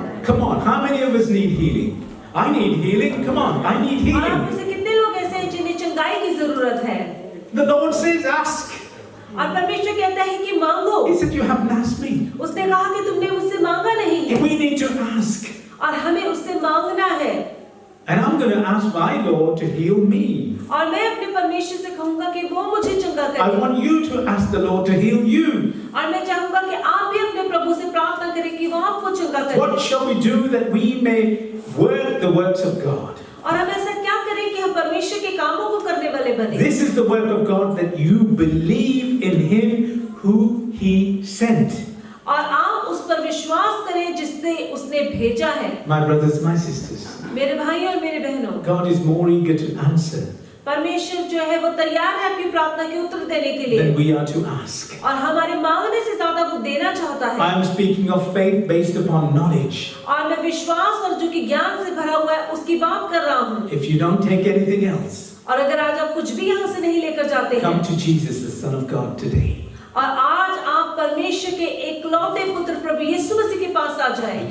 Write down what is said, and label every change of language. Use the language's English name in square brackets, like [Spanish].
[English] Come on, how many of us need healing? I need healing. Come on, I need [Hindi] और आप [English] healing. [Hindi] में से कितने लोग ऐसे हैं जिन्हें चंगाई की जरूरत है? [English] The Lord says ask. [Hindi] और परमेश्वर कहता है कि मांगो। [English] He said you haven't asked me. [Hindi] उसने कहा कि तुमने मुझसे मांगा नहीं है। [English] We need to ask. [Hindi] और हमें उससे मांगना है। [English] And I'm going to ask my Lord to heal me. [Hindi] और मैं अपने परमेश्वर से कहूंगा कि वो मुझे चंगा [English] I [Hindi] करे। [English] want you to ask the Lord to heal you. [Hindi] और मैं चाहूंगा कि आप भी अपने प्रभु से प्रार्थना करें कि वो आपको चंगा करे। [English] What shall we do that we may work the works of God? [Hindi] और हम ऐसा क्या करें कि हम परमेश्वर के कामों को करने वाले बने। [English] This is the work of God, that you believe in Him who He sent. [Hindi] और आप उस पर विश्वास करें जिससे उसने भेजा है। [English] My brothers, my sisters, [Hindi] मेरे भाई और मेरे बहनों, [English] God is more eager to answer [Hindi] परमेश्वर जो है वो तैयार है आपकी प्रार्थना के उत्तर देने के लिए। [English] than we are to ask. [Hindi] और हमारे मांगने से ज्यादा वो देना चाहता है। [English] I am speaking of faith based upon knowledge. [Hindi] और मैं विश्वास और जो कि ज्ञान से भरा हुआ है उसकी बात कर रहा हूँ। [English] If you don't take anything else, [Hindi] और अगर आज आप कुछ भी यहाँ से नहीं लेकर जाते हैं, [English] come to Jesus, the Son of God, today. [Hindi] और आज आप परमेश्वर के एकलौते पुत्र प्रभु यीशु मसीह के पास आ जाएं,